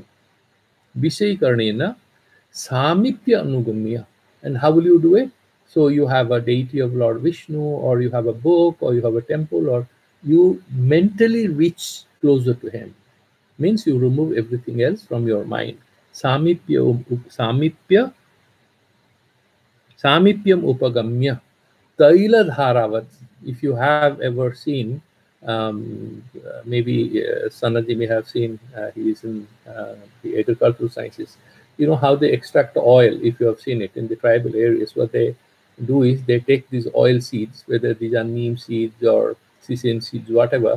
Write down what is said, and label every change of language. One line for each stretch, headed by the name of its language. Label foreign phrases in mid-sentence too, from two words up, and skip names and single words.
Sanskrit: Vishayikaranina Samipya Anugamya.
English: And how will you do it? So you have a deity of Lord Vishnu, or you have a book, or you have a temple, or you mentally reach closer to him. Means you remove everything else from your mind.
Sanskrit: Samipyam upagamya. Taila dharavat.
English: If you have ever seen, maybe Sanaji may have seen, he is in the agricultural sciences. You know how they extract the oil, if you have seen it in the tribal areas. What they do is they take these oil seeds, whether these are neem seeds or sesame seeds, whatever.